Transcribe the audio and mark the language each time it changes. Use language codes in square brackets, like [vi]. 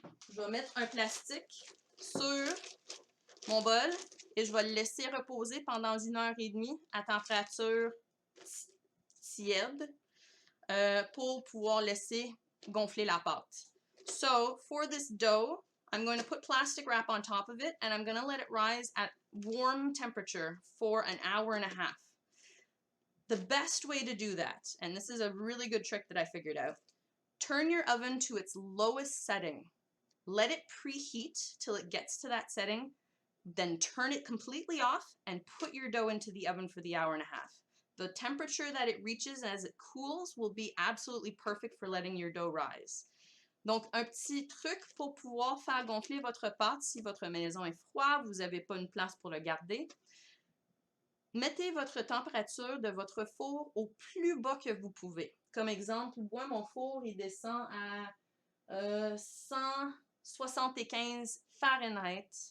[fr] je vais mettre un plastique sur mon bol et je vais le laisser reposer pendant 1h30 à température tiède pour pouvoir laisser gonfler la pâte. [en] So, for this dough, I'm going to put plastic wrap on top of it and I'm going to let it rise at warm temperature for an hour and a half. The best way to do that, and this is a really good trick that I figured out, turn your oven to its lowest setting. Let it preheat till it gets to that setting, then turn it completely off and put your dough into the oven for the hour and a half. The temperature that it reaches as it cools will be absolutely perfect for letting your dough rise. [fr] Donc, un petit truc pour pouvoir faire gonfler votre pâte si votre maison est froide, vous n'avez pas une place pour le garder. Mettez votre température de votre four au plus bas que vous pouvez. Comme exemple, moi, mon four, il descend à 175 Fahrenheit.